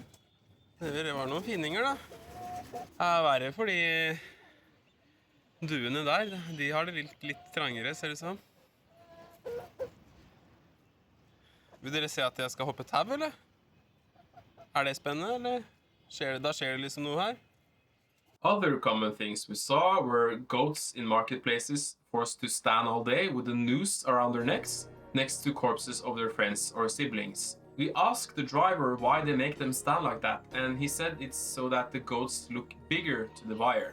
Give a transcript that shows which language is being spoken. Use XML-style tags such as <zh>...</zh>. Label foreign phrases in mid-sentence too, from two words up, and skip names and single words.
<no>Det var noen fininger, da. Det er verre fordi duene der, de har det litt trangere, ser det som. Vil dere se at jeg skal hoppe tau, eller? Er det spennende, eller? Da skjer det liksom noe her.</no> <en>Other common things we saw were goats in marketplaces forced to stand all day with a noose around their necks next to corpses of their friends or siblings. We asked the driver why they make them stand like that, and he said it's so that the goats look bigger to the buyer.</en>